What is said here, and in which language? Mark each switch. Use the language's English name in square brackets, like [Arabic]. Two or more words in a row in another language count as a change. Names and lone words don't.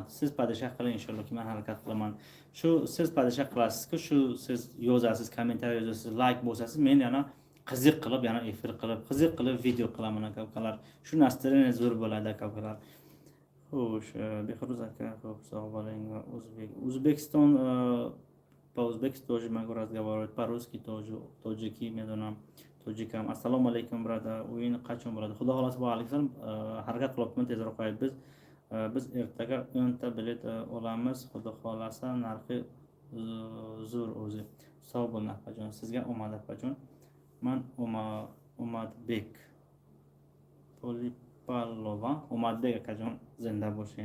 [Uzbek] Siz padishah qiling inshaalloh, men harakat qilaman. Shu siz padishah qilasiz-ku, shu siz yozasiz, kommentariy yozasiz, like bosasiz, men yana qiziq qilib, yana efir qilib, qiziq qilib video qilaman aka-ukalar. Shu настроение zo'r bo'ladi aka-ukalar. Xo'sh, Behruz aka, xo'p, sog' bo'ling. [Russian] O'zbekiston по-узбекски тоже могу разговаривать, по-русски тоже, [Tajik] тоджики, медонам, тоджикам. [Uzbek] Assalomu alaykum brother. O'yin qachon bo'ladi? Xudo xolasa va alaykum. Harakat qilyapman, tezroq qo'yib biz ertaga 10 ta bilet olamiz. Xudo xolasa narxi zo'r o'zi. Sog' bo'ling akajon. Sizga omad akajon. Men Omadbek Polipalova, Omadbek akajon, zinda bo'ling.